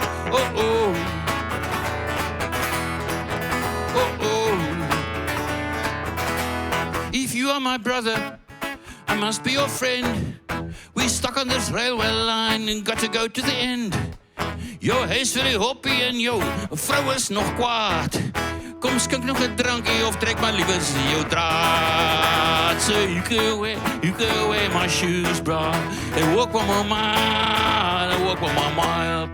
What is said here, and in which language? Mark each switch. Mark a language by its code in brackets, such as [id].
[en] Oh-oh. Oh-oh. If you are my brother, I must be your friend. We stuck on this railway line and got to go to the end. [af] Jou huis vir die hoppie en jou vrou is nog kwaad. Kom skink nog 'n drankie of trek maar liewes jou draad. [en] God said, you can wear my shoes, bro. They walk with my mind, they walk with my mind.